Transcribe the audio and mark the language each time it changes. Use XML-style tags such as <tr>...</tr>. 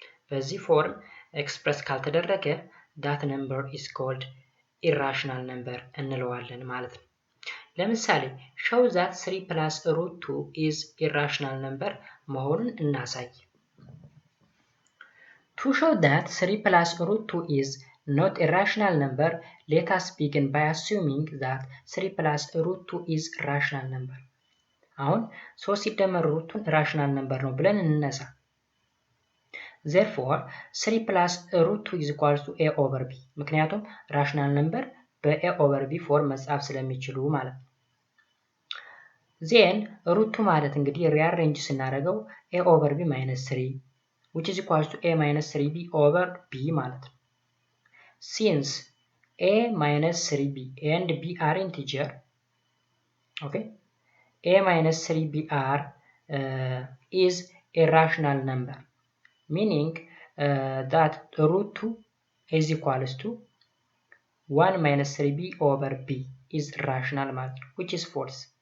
<am>በዚህ ፎርም ኤክስፕረስ ካልተደረገ</am> <en>that number is called irrational number</en> <am>እንለዋለን ማለት ነው። ለምሳሌ</am> <en>show that 3 plus root 2 is irrational number</en> <am>መሆኑን እናሳይ።</am> <en>To show that 3 plus root 2 is not a rational number, let us begin by assuming that 3 plus root 2 is rational number.</en> <am>አሁን 3 ሲደመር ሩቱን ራሽናል ነምበር ነው ብለን እንነሳ።</am> <en>therefore 3 plus root 2 is equals to a over b</en> <am>ምክንያቱም</am> <en>rational number በa over b</en> <am>ፎርም መጻፍ ስለሚችሉ ማለት ነው።</am> <en>then root 2</en> <am>ማለት እንግዲህ</am> <en>rearrange</en> <am>ስናደርገው</am> <en>a over b minus 3 which is equals to a minus 3b over b</en> <am>ማለት ነው።</am> <en>since a minus 3b and b are integer, okay, a minus 3b are is a rational number, meaning that root 2 is equals to 1 minus 3b over b is rational</en> <am>ማለት ነው,</am> <en>which is false.</en>